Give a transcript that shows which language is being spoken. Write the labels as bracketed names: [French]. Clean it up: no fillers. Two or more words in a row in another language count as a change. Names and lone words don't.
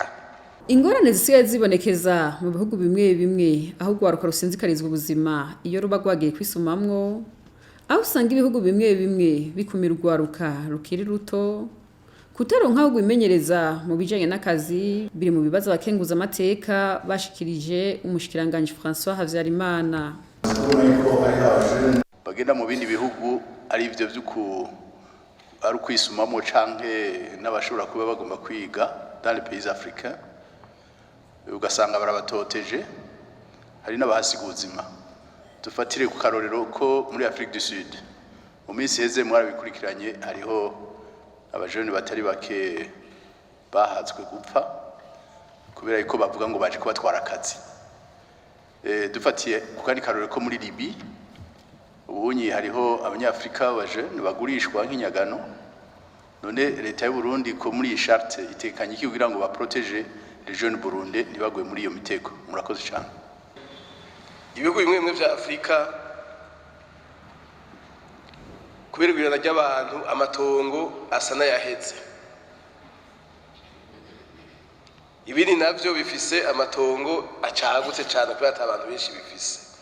[Rundi] Ingorane zisigaye zibonekeza mu bihugu bimwe bimwe aho gwaruka rusinzikarizwa ubuzima iyo ruba gwagiye kwisumamwo, aho usanga ibihugu bimwe bimwe bikumira urwaruka rukiri ruto kutaronka aho gwimenyereza mu bijanye n'akazi biri mu bibazo abakenguzamateka bashikirije umushikiranganje François Havyarimana. Bagenda mu bindi bihugu ari ivyo ari ukwisumamwo canke n'abashobora kuba bagomba kwiga [French] dans les pays africains, [Rundi] ugasanga barabatoteje hari n'abahasiga ubuzima. Dufatire ku karorero ko muri Afrique du Sud mu minsi heze mwarabikurikiranye hariho abajene batari bake bahatswe gupfa kubera ko bavuga ngo baje kubatwara akazi. Dufatiye ku kandi karorero ko muri Libye ubunyi hariho abanyafrika bajene bagurishwa nk'inyagano. None leta y'u Burundi ko muri charte itekanye iki kugira ngo baprotege [French] les jeunes burundais [Rundi] ntibagwe muri iyo mitego. Murakoze cyane. Ibihugu bimwe bimwe vya Afrika kubera ibirana ry'abantu amatongo asa n'ayaheze. Ibindi navyo bifise amatongo acagutse cyane kubera abantu benshi bifise.